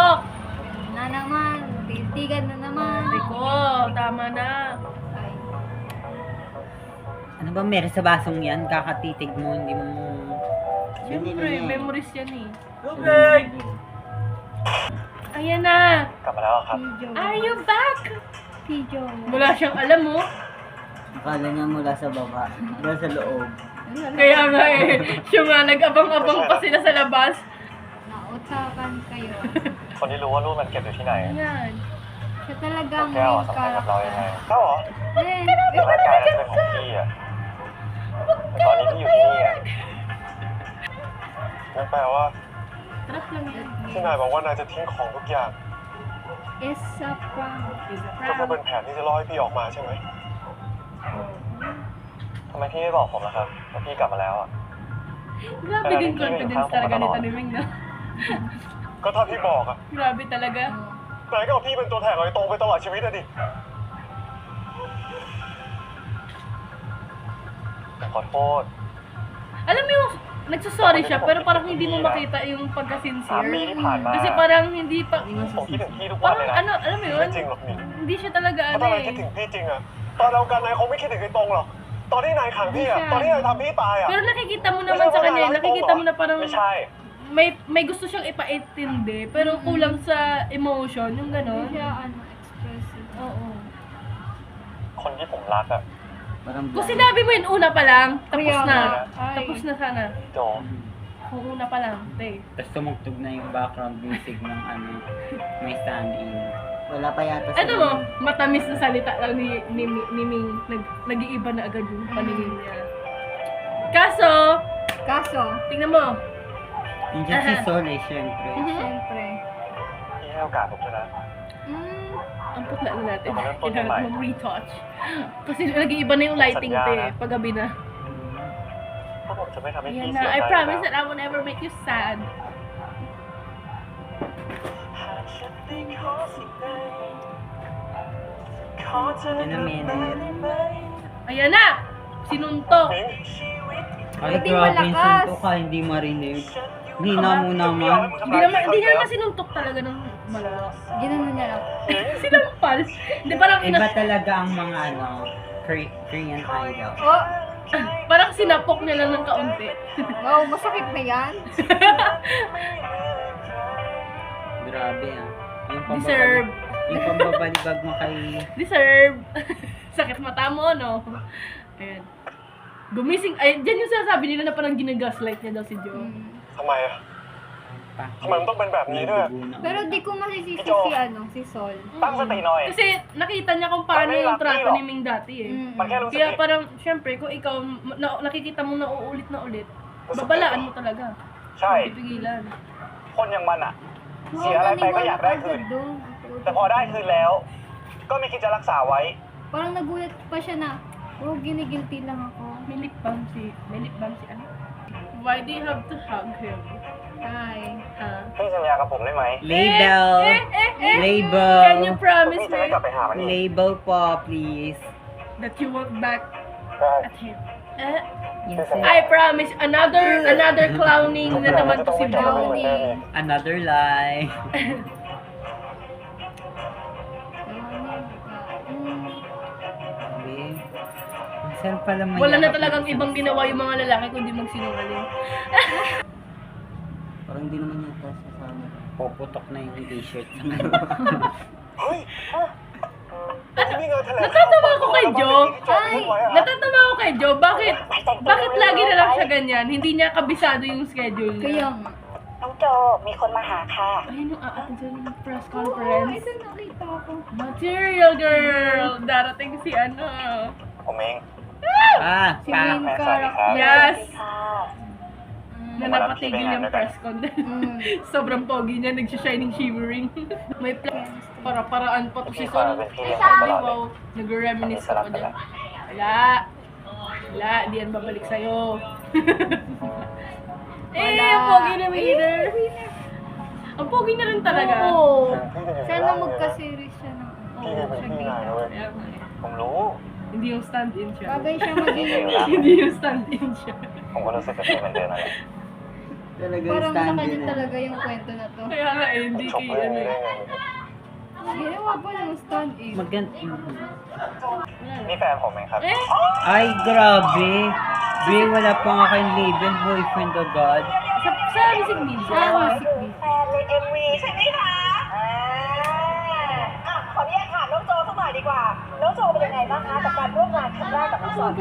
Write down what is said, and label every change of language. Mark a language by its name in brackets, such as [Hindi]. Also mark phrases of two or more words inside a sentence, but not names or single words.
[Filipino] Na naman. Titigan na naman. Riko, tama na. Ay. Ano ba meron sa basong yan? Kakatitig mo, hindi mo... Siyempre, Binili niya eh. memories yan eh. Ayan na! [Thai] กลับมาแล้วครับ [Filipino] Pijo. [English] Are you back? [Filipino] Pijo. Wala siyang alam mo. akala niya mula sa baba, mula sa loob. Kaya nga eh, siya nga nag-abang-abang pa sila sa labas. Nautakan kayo. [Thai] คนที่รู้ว่าลูกมันเก็บอยู่ที่ไหน [Filipino] Ayan. Siya talagang [Thai] แก้ว [Filipino] may [Thai] อะสำคัญกับเรายังไง [Filipino] karakter. [Thai] เก้าเหรอ [Filipino] Eh, [Thai] แต่ร่างกายนั้นเป็นของพี่อะแต่ตอนนี้พี่อยู่ที่นี่อะนั่นแปลว่า [Filipino] Trap lang yan. [Thai] ที่นายบอกว่านายจะทิ้งของทุกอย่าง [English] is a prank. [Thai] ก็เพื่อเป็นแผนที่จะล่อให้พี่ออกมาใช่ไหมทำไมพี่ไม่บอกผมล่ะครับว่าพี่กลับมาแล้วอะ [Filipino] Grabe din confidence talaga ni Taniming, no? [Thai] ก็ถ้าพี่บอกอะ [Filipino] Grabe talaga. [Thai] นายก็เอาพี่เป็นตัวแทนลอยตรงไปตลอดชีวิตอะดิขอโทษ [Filipino] Alam mo yung, nagsasorry siya, pero parang hindi mo makita yung [Thai] 3 ปี [Filipino] pagka-sincere. [Thai] ที่ผ่านมา [Filipino] Kasi parang hindi pa, [Thai] ผมคิดถึงพี่ทุกวัน [Filipino] parang [Thai] เลยนะ [Filipino] ano, alam mo [Thai] ไม่ [Filipino] yun? [Thai] จริงหรอกนี่ [Filipino] Hindi siya talaga [Thai] เพราะ [Filipino] ano [Thai] ถ้านายคิด [Filipino] eh. [Thai] ถึงพี่จริงอะตอนเรากันนายคงไม่คิดถึงไอ้ตรงหรอกตอนที่นายขังพี่อะตอนที่นายทำพี่ตายอะ [Filipino] Pero nakikita mo naman sa kanya, nakikita mo na parang [Thai] ไม่ใช่ [Filipino] may gusto siyang ipaintindi, pero kulang sa emotion, yung Hindi gano'n. siya ano, expressive. Oo. [Thai] คนที่ผมรักอะ [Filipino] Parang Kung blank. sinabi mo yun una pa lang, tapos Kaya na. nga. Ay. Tapos na sana. โจ Kung una pa lang, te. Tapos tumugtog na yung [English] background music [Filipino] ng ano, may stand-in. Wala pa yata Ano mo, matamis na salita lang ni Ming. Nag-iiba na agad yung paningin niya. Kaso, Kaso, tingnan mo. Nandiyan si Sol eh, syempre. siyempre. [Thai] พี่ให้โอกาสผมด้วยนะ [Filipino] Mm, ang putla na natin. Ano po Kailangan naman? mag-retouch. Kasi nag-iiba na yung lighting Sadya te, na. paggabi na. [Thai] เพราะผมจะไม่ทำให้ [Filipino] Ayan [Thai] พี่ [Filipino] na, [Thai] เสีย [English] I [Thai] ใจ [English] promise [Thai] นะ [English] that I will never make you sad. 1 minute. [Filipino] Ayan na! Sinuntok! Ay, Hindi grabe yung malakas. suntok ka, hindi marinig. Hina mo naman. Hindi niya naman sinuntok talaga ng malakas. Ginanon niya lang. Sinampal. Hindi parang Iba talaga ang mga [English] Korean idol. [Filipino] Oh, parang sinapok niya lang ng kaunti. wow, masakit na yan. Grabe ah. Yung Deserve. Yung pambabalibag mo kay... Deserve. Sakit mata mo, no? Ayan. Gumising. Ay, dyan yung sinasabi nila na parang ginagaslight niya daw si Joe. Mm. [Thai] ทำไมอ่ะ ทำไมมันต้องเป็นแบบนี้ด้วย [Filipino] Pero di ko masisisi si Sol. [Thai] ตั้งสติหน่อย [Filipino] Kasi nakita niya kung paano yung trato ni Ming dati eh. Mm. [Thai] มันแค่รู้สึก [Filipino] Kaya [Thai] ผิด [Filipino] parang, syempre, kung ikaw nakikita mo na uulit na ulit, babalaan mo talaga. [Thai] ใช่ [Filipino] Pipigilan. [Thai] คนอย่างมันอ่ะ เสียอะไรไปก็อยากได้คืน แต่พอได้คืนแล้ว ก็ไม่คิดจะรักษาไว้ [Filipino] Parang nagulat pa siya na, oh, ginigilty lang ako. May [English] lip balm [Filipino] si ano? [English] Why do you have to hug him? [Filipino] Ay. Ha? [Thai] พี่สัญญากับผมได้ไหม [Filipino] Label! [English] Can [Filipino] Label! [English] you promise [Thai] พี่จะ [English] me [Thai] ไม่กลับไปหามันอีก [Filipino] Label po, please. [English] that you won't back [Thai] ได้ [English] at him? Yes, I promise, another clowning [Filipino] na naman to si Joe. Clowning. [English] Another lie. [Filipino] Sabi, ang sarap pala may Wala na yakap talagang sa ibang isa. ginawa yung mga lalaki kundi magsinungaling. Parang hindi naman yata siya sa amin. Puputok na yung t-shirt. [Thai] เฮ้ยนี่ไงแถลง [Filipino] Natatawa ako kay Joe. [Thai] ที่จอดทิ้งไว้อะ [Filipino] Natatawa ako kay Joe. Bakit lagi na lang siya ganyan? Hindi niya kabisado yung schedule Kaya niya. nga. [Thai] น้องโจ มีคนมาหาค่ะ [Filipino] Ayun yung aatin ng press Ay, conference. saan nakita ako? Material girl! Darating si ano. [Thai] ผมเอง [Filipino] Ah, Si pa. main character. Yes! [Thai] ค่ะ [Filipino] Na napatigil yung [English] press con. [Filipino] Mm. Sobrang pogi niya, nagsha- [English] shining shimmering. [Filipino] May para-paraan pa to si [Thai] พี่คอย [Filipino] Sol. [Thai] มาเป็นพี่เลี้ยงผมตลอดเลย [Filipino] Wow, nag-reminisce ako dyan. Wala. Wala, di yan babalik sa'yo. Ang pogi na winner. Ang pogi na rin talaga. Oo. Sana magka-series siya ng [Thai] พี่เคยเป็นพี่นายนะเว้ย [Filipino] Kaya nga eh. [Thai] ผมรู้ [Filipino] Hindi yung stand-in siya. bagay siya maging Hindi yung stand-in siya. [Thai] ผมก็รู้สึกกับพี่เหมือนเดิมนั่นแหละ [Filipino] Talagang parang sa stand kanya din talaga yung kwento na to. Kaya nga eh, hindi [Thai] จบ [Filipino] kay [Thai] เรื่อง [Filipino] ano [Thai] นี้ได้ [Filipino] eh. [Thai] ไง [Filipino] Ginawa pa ng stand-in. Maganda. Wala [Thai] นี่ [Filipino] na. [Thai] แฟนผมเองครับ [Filipino] Eh, Ay, grabe. Be, wala pa nga kayong label, boyfriend agad. sa [English] music video. [Filipino] Sa [English] music video. [Thai] แฟนใน MV ใช่ไหมคะขออนุญาตถามน้องโจสักหน่อยดีกว่า น้องโจเป็นยังไงบ้างคะกับการร่วมงานครั้งแรกกับน้องสอน